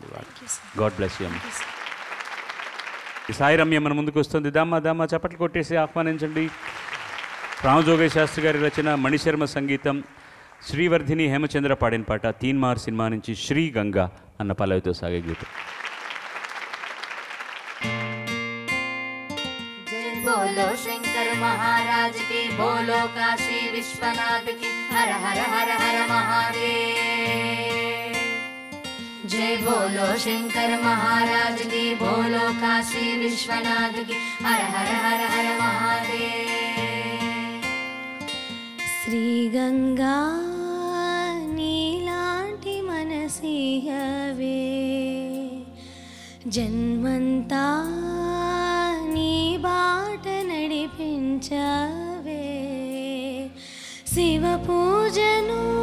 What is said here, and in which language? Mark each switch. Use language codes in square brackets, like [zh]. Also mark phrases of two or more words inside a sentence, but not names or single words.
[en] God bless you. [te] సాయి రమ్య మన ముందుకు వస్తుంది. దామా చప్పట్లు కొట్టేసి ఆహ్వానించండి. రామజోగయ్య శాస్త్రి గారి రచన, మణిశర్మ సంగీతం, శ్రీవర్ధిని హేమచంద్ర పాడిన పాట తీన్మార్ సినిమా నుంచి శ్రీ గంగా అన్న పల్లవితో సాగే గీతం. [hi] बोलो शंकर महाराज की, बोलो काशी विश्वनाथ की, हर हर हर हर महादेव। जय बोलो शंकर महाराज की, बोलो काशी विश्वनाथ की, हर हर हर हर महादेव। [te] శ్రీ గంగా నీలాంటి మనసియవే, జన్మంతా నీ బాట నడిపించవే, శివ పూజను